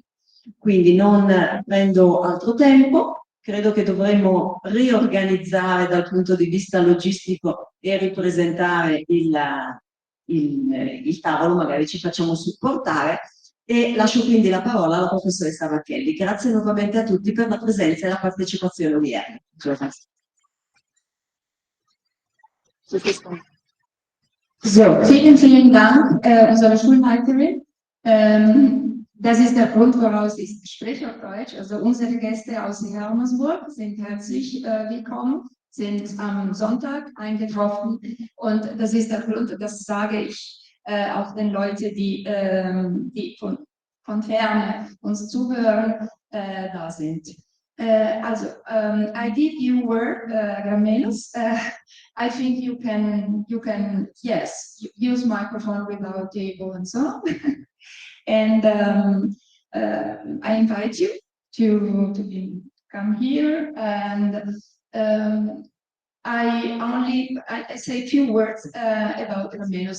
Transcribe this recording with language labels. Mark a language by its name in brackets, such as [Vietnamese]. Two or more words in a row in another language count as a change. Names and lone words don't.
[Italian] Quindi non prendo altro tempo, credo che dovremmo riorganizzare dal punto di vista logistico e ripresentare il tavolo, magari ci facciamo supportare, e lascio quindi la parola alla professoressa Vacchelli. Grazie nuovamente a tutti per la presenza e la partecipazione odierna. [German] So, vielen Dank, unsere Schulleiterin. Das ist der Grund, woraus ich spreche auf Deutsch. Also unsere Gäste aus Hermersburg sind herzlich willkommen, sind am Sonntag eingetroffen, und das ist der Grund, das sage ich auch den Leuten, die von ferne uns zuhören, da sind. [English] I give you word, Grammenos. I think you can, yes, use microphone without table and so on. And I invite you to come here, and I say a few words about Grammenos.